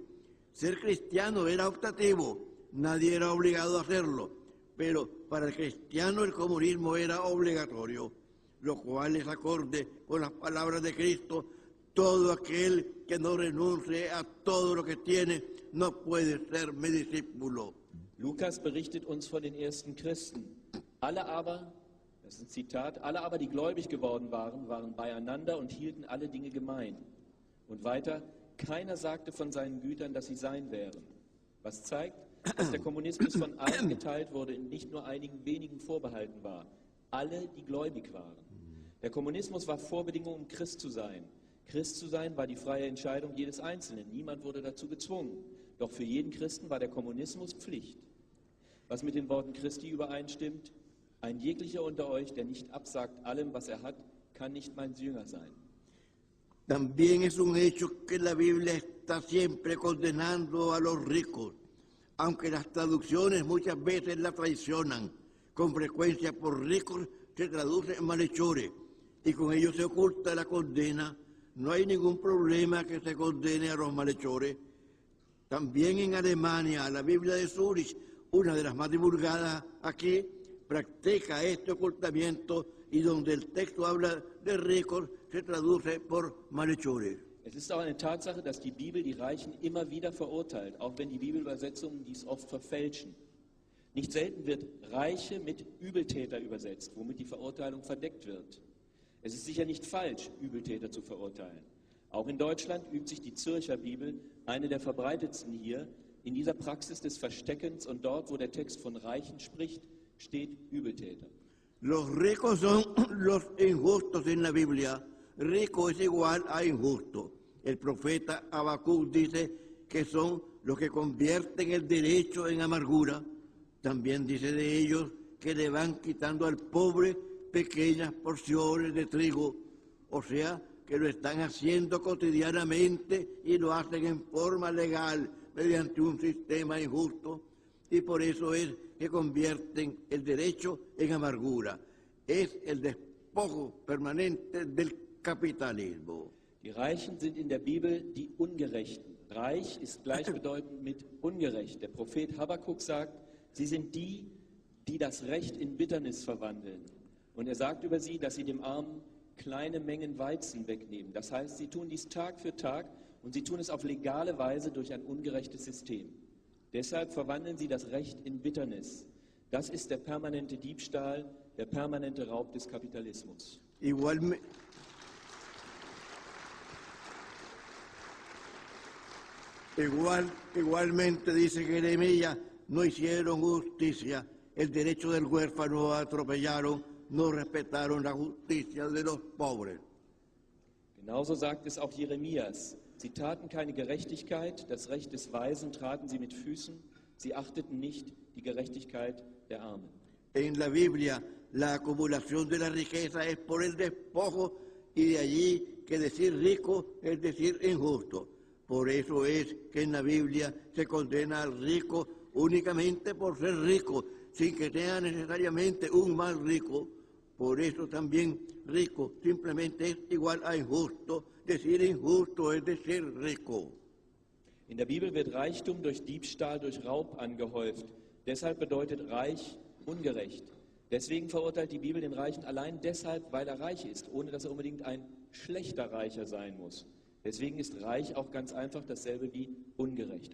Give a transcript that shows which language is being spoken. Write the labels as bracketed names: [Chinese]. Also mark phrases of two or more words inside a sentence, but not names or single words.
[Spanish] Ser cristiano era optativo, nadie era obligado a hacerlo, pero para el cristiano el comunismo era obligatorio, lo cual es acorde con las palabras de Cristo: todo aquel que no renuncie a todo lo que tiene no puede ser mi discípulo. [German] Lukas berichtet uns von den ersten Christen. Alle aber, das ist ein Zitat, alle aber, die gläubig geworden waren, waren beieinander und hielten alle Dinge gemein. Und weiter, keiner sagte von seinen Gütern, dass sie sein wären. Was zeigt, dass der Kommunismus von allen geteilt wurde und nicht nur einigen wenigen vorbehalten war. Alle, die gläubig waren. Der Kommunismus war Vorbedingung, um Christ zu sein. Christ zu sein war die freie Entscheidung jedes Einzelnen. Niemand wurde dazu gezwungen. Doch für jeden Christen war der Kommunismus Pflicht. Was mit den Worten Christi übereinstimmt: ein jeglicher unter euch, der nicht absagt allem, was er hat, kann nicht mein Jünger sein. [Spanish] También es un hecho que la Biblia está siempre condenando a los ricos, aunque las traducciones muchas veces la traicionan. Con frecuencia por ricos se traduce en malhechores y con ello se oculta la condena. No hay ningún problema que se condene a los malhechores. También en Alemania, la Biblia de Zúrich, una de las más divulgadas aquí, practica este ocultamiento y donde el texto habla de ricos se traduce por malhechores. [German] Es ist auch eine Tatsache, dass die Bibel die Reichen immer wieder verurteilt, auch wenn die Bibelübersetzungen dies oft verfälschen. Nicht selten wird Reiche mit Übeltäter übersetzt, womit die Verurteilung verdeckt wird. Es ist sicher nicht falsch, Übeltäter zu verurteilen. Auch in Deutschland übt sich die Zürcher Bibel, eine der verbreitetsten hier, in dieser Praxis des Versteckens, und dort, wo der Text von Reichen spricht, steht Übeltäter. [Spanish] Los ricos son los injustos en la Biblia. Rico es igual a injusto. El profeta Habacuc dice que son los que convierten el derecho en amargura. También dice de ellos que le van quitando al pobre pequeñas porciones de trigo, o sea, que lo están haciendo cotidianamente y lo hacen en forma legal mediante un sistema injusto, y por eso es que convierten el derecho en amargura. Es el despojo permanente del Kapitalismus. [German] Die Reichen sind in der Bibel die Ungerechten. Reich ist gleichbedeutend mit ungerecht. Der Prophet Habakkuk sagt, sie sind die, die das Recht in Bitternis verwandeln. Und er sagt über sie, dass sie dem Armen kleine Mengen Weizen wegnehmen. Das heißt, sie tun dies Tag für Tag und sie tun es auf legale Weise durch ein ungerechtes System. Deshalb verwandeln sie das Recht in Bitternis. Das ist der permanente Diebstahl, der permanente Raub des Kapitalismus. [Spanish] Igualmente dice Jeremías, no hicieron justicia, el derecho del huérfano atropellaron, no respetaron la justicia de los pobres. [German] Genauso sagt es auch Jeremias. Sie taten keine Gerechtigkeit, das Recht des Weisen traten sie mit Füßen, sie achteten nicht die Gerechtigkeit der Armen. [Spanish] En la Biblia, la acumulación de la riqueza es por el despojo, y de allí que decir rico es decir injusto. Por eso es que en la Biblia se condena al rico únicamente por ser rico, sin que sea necesariamente un mal rico. Por eso también rico simplemente es igual a injusto. Decir injusto es decir rico. [German] In der Bibel wird Reichtum durch Diebstahl, durch Raub angehäuft. Deshalb bedeutet reich ungerecht. Deswegen verurteilt die Bibel den Reichen allein deshalb, weil er reich ist, ohne dass er unbedingt ein schlechter Reicher sein muss. Deswegen ist reich auch ganz einfach dasselbe wie ungerecht.